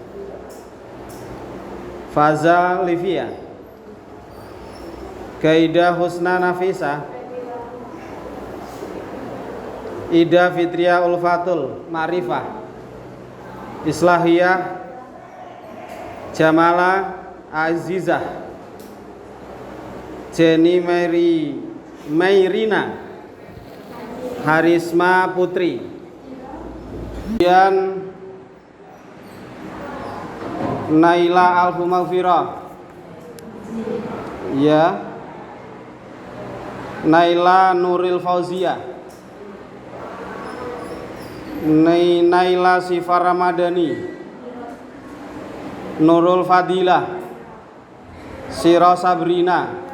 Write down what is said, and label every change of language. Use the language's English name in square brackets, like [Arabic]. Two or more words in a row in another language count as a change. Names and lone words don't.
[Indonesian] Faza Livia, Gaida Husna Nafisa, Ida Fitria Ulfatul Ma'rifah, Islahiyah Jamala Azizah, Jenny Mairina, Harisma Putri, kemudian Naila Alfumaghfirah, ya, Naila Nuril Fauzia, Naila Sifar Ramadhani, Nurul Fadilah, Siro Sabrina,